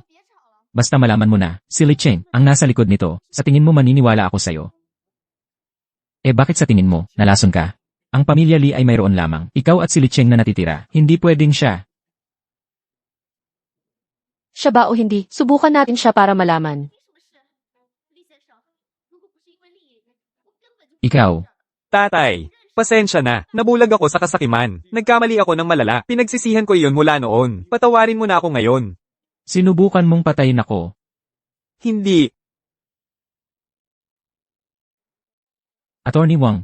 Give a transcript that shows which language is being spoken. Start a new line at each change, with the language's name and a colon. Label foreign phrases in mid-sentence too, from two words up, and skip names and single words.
Filipino: Basta malaman mo na, si Li Cheng ang nasa likod nito. Sa tingin mo maniniwala ako sa'yo. Bakit sa tingin mo, nalason ka? Ang pamilya Li ay mayroon lamang. Ikaw at si Li Cheng na natitira. Hindi pwedeng siya. Siya ba o hindi? Subukan natin siya para malaman.
Chinese: 李先生，如果不是因为利益，我根本就
Filipino: Ikaw. Tatay, pasensya na. Nabulag ako sa kasakiman. Nagkamali ako ng malala. Pinagsisihan ko iyon mula noon. Patawarin mo na ako ngayon. Sinubukan mong patayin ako. Hindi. Attorney Wang.